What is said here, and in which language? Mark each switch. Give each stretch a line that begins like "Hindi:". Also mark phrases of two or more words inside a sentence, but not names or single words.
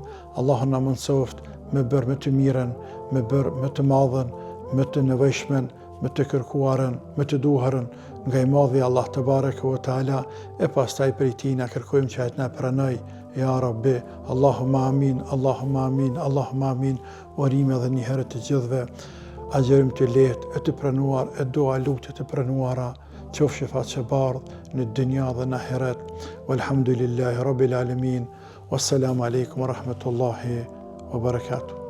Albanian: Allah na mundsoft me bërë më të mirën, me bërë më të madhen, më të nevojshmen, më të kërkuarën, më të duharën nga i madhi Allah
Arabic: تبارك وتعالى,
Albanian: e pastaj prej tij na kërkojmë që ai të na pranoj.
Arabic: يا رب اللهم آمين اللهم آمين اللهم آمين,
Albanian: Allahumma amin, Allahumma amin, urim edhe një herë të gjithëve, agjerim të lehtë, e të pranuar, e dua lutje të pranuara, qof shifat që bardh në dynja dhe në ahiret.
Arabic: والحمد لله رب العالمين والسلام عليكم ورحمة الله وبركاته.